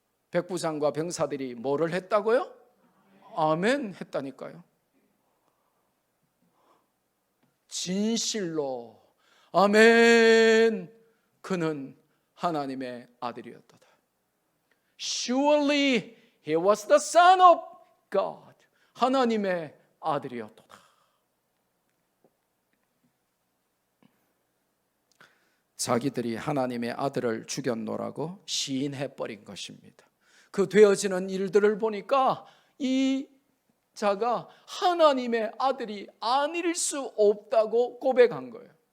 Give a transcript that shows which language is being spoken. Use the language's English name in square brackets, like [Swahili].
[Korean] 백부장과 병사들이 뭐를 했다고요? 아멘 했다니까요. 진실로 아멘, 그는 하나님의 아들이었다. [English] Surely he was the son of God. [Korean] 하나님의 아들이었도다. 자기들이 하나님의 아들을 죽였노라고 시인해버린 것입니다. 그 되어지는 일들을 보니까 이 자가 하나님의 아들이 아닐 수 없다고 고백한 거예요.